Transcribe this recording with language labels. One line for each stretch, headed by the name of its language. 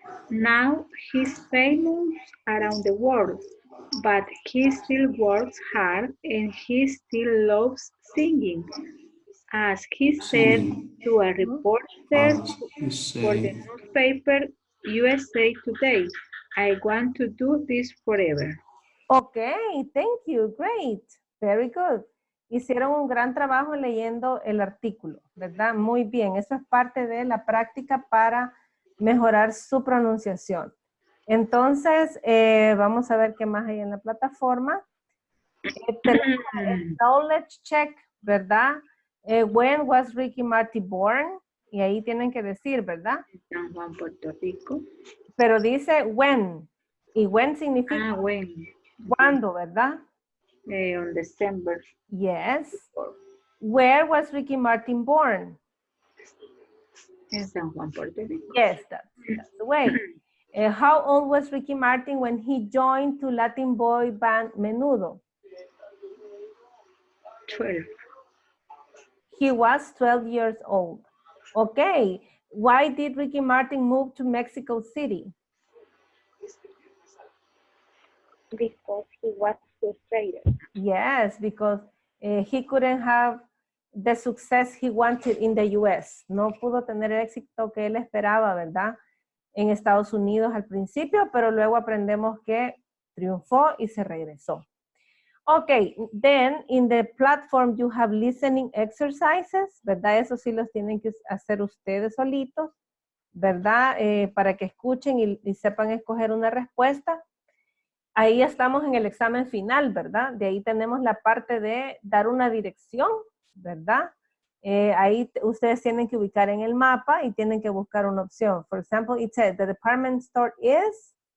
English: Now he's famous around the world, but he still works hard and he still loves singing. As he said to a reporter for the newspaper USA Today, I want to do this forever. Okay, thank you. Great. Very good.
Spanish: Hicieron un gran trabajo leyendo el artículo, ¿verdad? Muy bien. Eso es parte de la práctica para mejorar su pronunciación. Entonces, vamos a ver qué más hay en la plataforma. Tenemos el knowledge check, ¿verdad?
English: When was Ricky Martin born?
Spanish: Y ahí tienen que decir, ¿verdad? San Juan, Puerto Rico. Pero dice when. Y when significa
English: when.
Spanish: ¿cuándo, verdad?
English: On December. Yes. Where was Ricky Martin born?
Spanish: En San Juan, Puerto Rico.
English: Yes, that's the way. How old was Ricky Martin when he joined to Latin boy band Menudo? 12. He was 12 years old. Okay. Why did Ricky Martin move to Mexico City? Because he was frustrated. Yes, because he couldn't have the success he wanted in the US.
Spanish: No pudo tener el éxito que él esperaba, ¿verdad? En Estados Unidos al principio, pero luego aprendemos que triunfó y se regresó.
English: Okay, then in the platform you have listening exercises,
Spanish: ¿verdad? Eso sí los tienen que hacer ustedes solitos, ¿verdad? Para que escuchen y sepan escoger una respuesta. Ahí estamos en el examen final, ¿verdad? De ahí tenemos la parte de dar una dirección, ¿verdad? Ahí ustedes tienen que ubicar en el mapa y tienen que buscar una opción.
English: For example, it says the department store is...